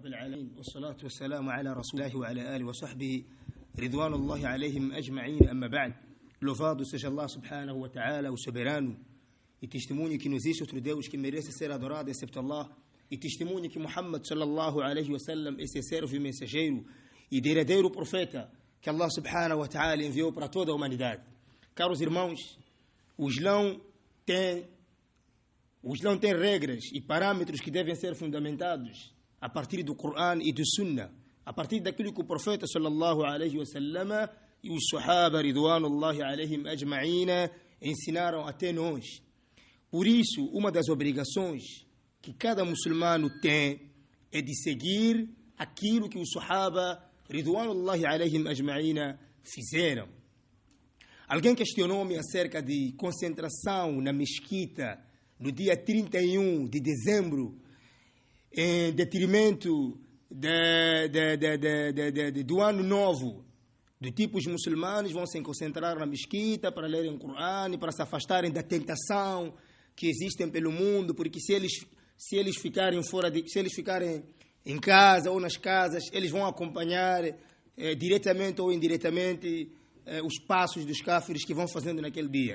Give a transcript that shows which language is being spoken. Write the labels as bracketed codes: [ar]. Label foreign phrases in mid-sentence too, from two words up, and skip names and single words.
[ar] العالمين والصلاة والسلام على رسول الله وعلى آله وصحبه رضوان الله عليهم أجمعين. أما بعد, [pt] louvado seja Allah [ar] سبحانه وتعالى, [pt] o soberano, e testemunho que não existe outro Deus que merece ser adorado excepto Allah, e testemunho que Muhammad [ar] صلى الله عليه وسلم [pt] é seu servo e mensageiro e derradeiro profeta que Allah [ar] سبحانه وتعالى [pt] enviou para toda a humanidade. Caros irmãos, o Islã tem regras e parâmetros que devem ser fundamentados a partir do Corão e do Sunnah, a partir daquilo que o profeta [ar] صلى الله عليه وسلم [pt] e os Sahaba [ar] رضوان الله عليهم أجمعين [pt] ensinaram até nós. Por isso, uma das obrigações que cada muçulmano tem é de seguir aquilo que os Sahaba [ar] رضوان الله عليهم أجمعين [pt] fizeram. Alguém questionou-me acerca de concentração na mesquita no dia 31 de dezembro, em detrimento do ano novo. Do tipo, os muçulmanos vão se concentrar na mesquita para lerem o Corão e para se afastarem da tentação que existem pelo mundo, porque se eles ficarem em casa ou nas casas, eles vão acompanhar diretamente ou indiretamente os passos dos cáfiros que vão fazendo naquele dia.